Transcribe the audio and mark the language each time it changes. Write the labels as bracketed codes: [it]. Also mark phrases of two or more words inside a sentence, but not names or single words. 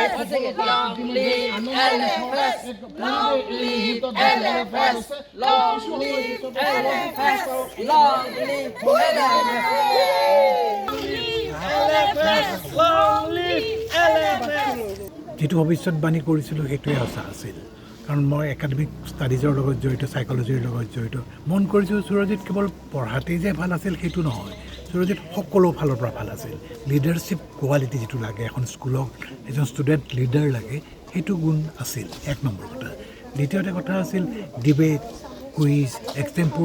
[en] Long live LFS! Long live LFS! Long live LFS! Long live LFS! Long live LFS! [as] যেটো ভৱিষ্যতবাণী কৰিছিলোঁ সেইটোৱে সঁচা আছিল কাৰণ মই [en] academic studiesৰ [as] লগত জড়িত সাইকোলজিৰ লগত জড়িত মন কৰিছোঁ সুৰজিৎ কেৱল পঢ়াতেই যে ভাল আছিল সেইটো নহয় সুৰজিৎ সকলো ফালৰ পৰা ভাল আছিল [en] leadership quality [as] যেটো লাগে এখন স্কুলক এজন [en] student leader [as] লাগে সেইটো গুণ আছিল এক নম্বৰ কথা দ্বিতীয়তে কথা আছিল [en] debate quiz extempore